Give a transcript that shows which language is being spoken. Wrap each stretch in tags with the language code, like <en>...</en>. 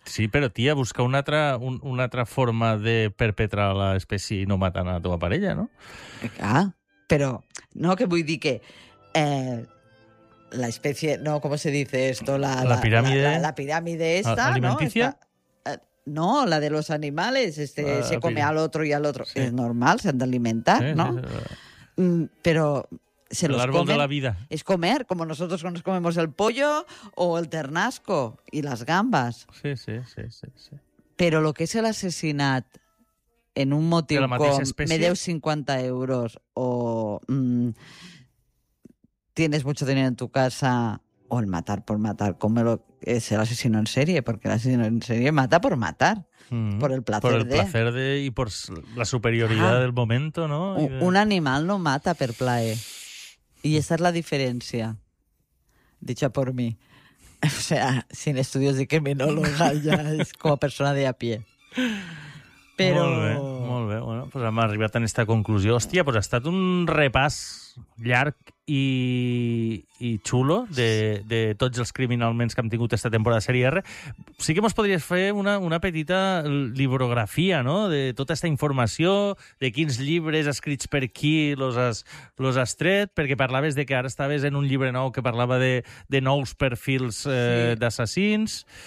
<ca>Sí, però tia, busca una altra forma de perpetrar l'espècie i no matar a la teva parella, no? Ah, però no, que vull dir que la espècie, no, com</ca> <es>se dice esto?</es> <ca>La piràmide? La piràmide esta, no?</ca> <es>Alimenticia? No, la de los animales, se come al otro y al otro. Sí.</es> <ca>És normal, s'han d'alimentar, sí, no? Sí. Però... L'àrbol de la vida. És comer, com nosaltres quan ens</ca> <es>comemos el pollo</es> <ca>o el ternasco i les gambes. Sí. Però el que és l'assassinat en un motiu com me deu 50 euros o</ca> <es>tienes mucho dinero en tu casa, o el matar por matar, como lo es el asesino en serie, porque el asesino en serie mata por matar, por el placer de... y por la superioridad del momento, ¿no?</es> <ca>Un animal no mata per plaer.</ca> <es>Y esa es la diferencia, dicha por mí. O sea, sin estudios de criminóloga, ya es como persona de a pie.</es> <ca>Però... molt bé, bueno, pues hem arribat a aquesta conclusió. Hòstia, pues ha estat un repàs llarg i xulo de tots els criminalments que hem tingut aquesta temporada de Sèrie R. Sí que mos podries fer una petita librografia, no?, de tota aquesta informació, de quins llibres escrits per qui los has tret, perquè parlaves de que ara estaves en un llibre nou que parlava de nous perfils d'assassins...</ca>